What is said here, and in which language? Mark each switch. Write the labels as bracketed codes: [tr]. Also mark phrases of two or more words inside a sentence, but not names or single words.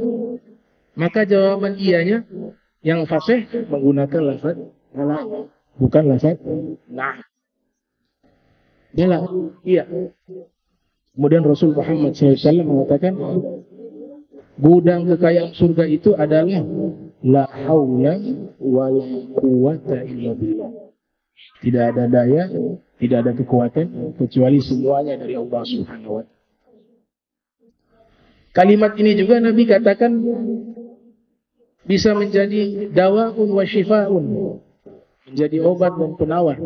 [id] Maka jawaban iyanya yang fasih menggunakan lafaz ala, bukan lafaz na'am. Bala, iya. Kemudian Rasul Muhammad SAW mengatakan gudang kekayaan surga itu adalah [ar] لا حول ولا قوة إلا بالله. [id] Tidak ada daya, tidak ada kekuatan kecuali semuanya dari Allah [ar] سبحانه وتعالى. [id] Kalimat ini juga Nabi katakan bisa menjadi [ar] دواء وشفاء, [id] menjadi obat dan penawar.